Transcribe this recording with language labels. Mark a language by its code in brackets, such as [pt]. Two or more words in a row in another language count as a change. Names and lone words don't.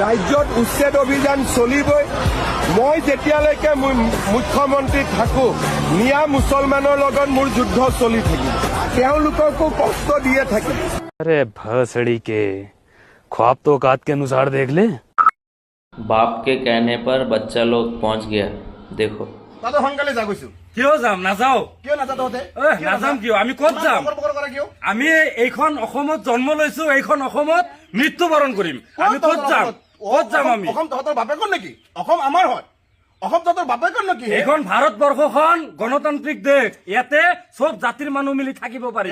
[as] ৰাজ্যত উচ্ছেদ অভিযান চলিবই। মই যেতিয়ালৈকে মুখ্যমন্ত্ৰী থাকো মিয়া মুছলমানৰ লগত মোৰ যুদ্ধ চলি থাকিব, তেওঁলোককো কষ্ট দিয়ে থাকিম। [hi] अरे भसड़ी के ख्वाब तो औकात के अनुसार देख ले। बाप के कहने पर बच्चा लोग पहुंच गया, देखो। [as] তাতে সোনকালে যা গৈছো। কিয় যাম নাযাও? কিয় নাযাওঁ তহঁতে? নাযাম কিয়? আমি ক'ত যাম? আমি এইখন অসমত জন্ম লৈছো, এইখন অসমত মৃত্যুবৰণ কৰিম। আমি ক'ত যাম? ক'ত যাম আমি? অসম তহঁতৰ বাপেকৰ নেকি? অসম আমাৰ হয়। অসম তহঁতৰ বাপেকৰ নেকি? এইখন ভাৰতবৰ্ষখন গণতান্ত্ৰিক দেশ, ইয়াতে চব জাতিৰ মানুহ মিলি থাকিব পাৰিব।